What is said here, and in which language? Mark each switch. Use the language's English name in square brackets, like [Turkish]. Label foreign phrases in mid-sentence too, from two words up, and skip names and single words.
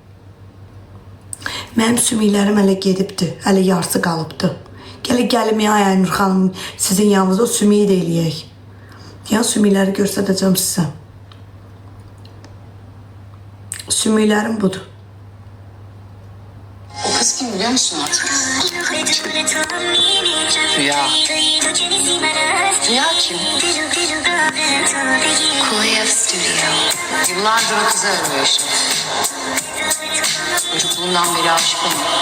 [Azerbaijani] Mənim sümüklərim hələ gedibdir, hələ yarısı qalıbdır. Gəlim ya Aynur xanım, sizin yanınızda o sümüyü də eləyək. Yəni sümükləri göstərəcəm sizə. Sümüklərim budur. [Turkish] O kız kim biliyor musun artık? Rüya. Rüya kim? Korev Studio. Yıllardır o kızı arıyor işte. Çocukluğundan beri aşık olmuş.